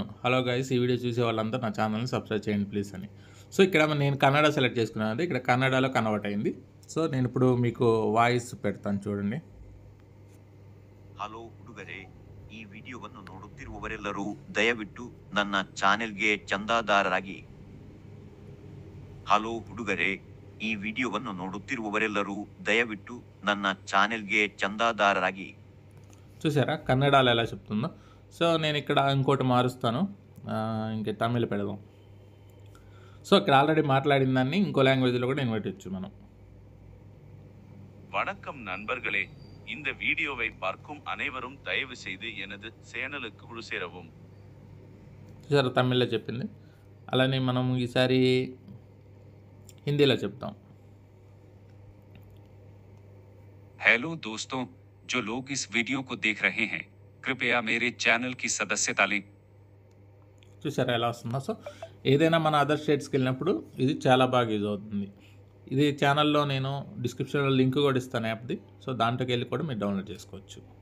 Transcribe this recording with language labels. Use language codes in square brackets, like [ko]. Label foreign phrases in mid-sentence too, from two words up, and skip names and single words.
[en] hello guys, [te] ఈ వీడియో చూసే వాళ్ళంతా నా ఛానల్ని సబ్స్క్రైబ్ చేయండి ప్లీజ్ అని. సో ఇక్కడ నేను కన్నడ సెలెక్ట్ చేసుకున్నాను, ఇక్కడ కన్నడలో కన్వర్ట్ అయింది. సో నేను ఇప్పుడు మీకు వాయిస్ పెడతాను చూడండి. [kn] ಹಲೋ ಹುಡುಗರೇ, ಈ ವಿಡಿಯೋವನ್ನು ನೋಡುತ್ತಿರುವವರೆಲ್ಲರೂ ದಯವಿಟ್ಟು ನನ್ನ ಚಾನೆಲ್ಗೆ ಚಂದಾದಾರರಾಗಿ. ಹಲೋ ಹುಡುಗರೇ, ಈ ವಿಡಿಯೋವನ್ನು ನೋಡುತ್ತಿರುವವರೆಲ್ಲರೂ ದಯವಿಟ್ಟು ನನ್ನ ಚಾನೆಲ್ಗೆ ಚಂದಾದಾರರಾಗಿ. [te] చూసారా కన్నడలో ఎలా చెప్తుందో. సో నేను ఇక్కడ ఇంకోటి మారుస్తాను, ఇంక తమిళ్ పెడదాం. సో ఇక్కడ ఆల్రెడీ మాట్లాడిన దాన్ని ఇంకో లాంగ్వేజ్లో కూడా నేను పెట్టచ్చు మనం. [ta] வணக்கம் நண்பர்களே, இந்த வீடியோவை பார்க்கும் அனைவரும் தயவு செய்து எனது சேனலுக்கு குழு சேரவும். [te] చూసారా తమిళ్లో చెప్పింది. అలానే మనం ఈసారి హిందీలో చెప్తాం. [hi] हेलो दोस्तों, जो लोग इस वीडियो को देख रहे हैं, कृपया मेरे चैनल की सदस्यता लें. [te] చూసారా ఎలా వస్తుందో. సో ఏదైనా మన [en] other states [te] వెళ్ళినప్పుడు ఇది చాలా బాగా యూజ్ అవుతుంది. ఇది ఛానల్లో నేను డిస్క్రిప్షన్లో లింక్ కూడా ఇస్తాను యాప్ది. సో దాంట్లోకి వెళ్ళి కూడా మీరు డౌన్లోడ్ చేసుకోవచ్చు.